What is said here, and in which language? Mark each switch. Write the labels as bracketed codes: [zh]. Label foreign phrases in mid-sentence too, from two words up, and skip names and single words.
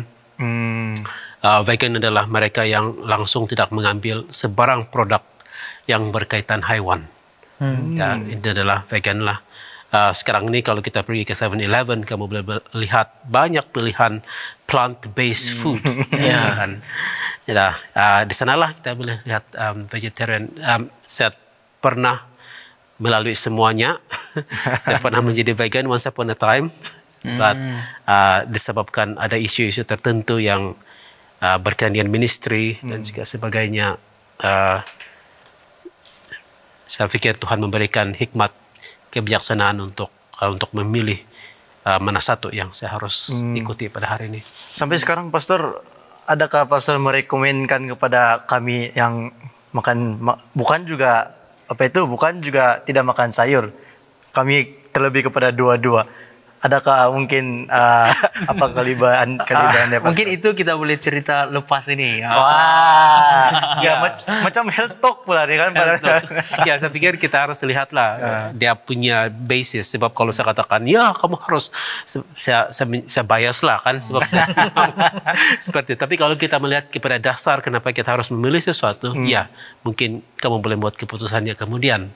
[ms] Vegan adalah mereka yang langsung tidak mengambil sebarang produk yang berkaitan haiwan. Ya, itu adalah vegan lah. Sekarang ini kalau kita pergi ke 7-Eleven, kamu boleh lihat banyak pilihan [en] plant-based food. [ms] Di sanalah kita boleh lihat vegetarian. Saya pernah melalui semuanya. Saya pernah menjadi vegan [en] once upon a time. [ms] But disebabkan ada isu-isu tertentu yang berkaitan dengan ministry dan juga sebagainya. Saya fikir Tuhan memberikan hikmat, kebijaksanaan untuk memilih mana satu yang saya harus ikuti pada hari ini. Sampai sekarang Pastor, adakah Pastor merekomendkan kepada kami yang bukan juga tidak makan sayur, kami terlebih kepada dua-dua, adakah mungkin kelebihannya Pastor? Mungkin itu kita boleh cerita lepas ini. Wah, macam [en] health talk [ms] pula nih kan. Ya, saya pikir kita harus lihatlah dia punya basis. Sebab kalau saya katakan, ya kamu harus, saya bias lah kan. Sebab seperti itu. Tapi kalau kita melihat kepada dasar kenapa kita harus memilih sesuatu, ya mungkin kamu boleh buat keputusannya kemudian.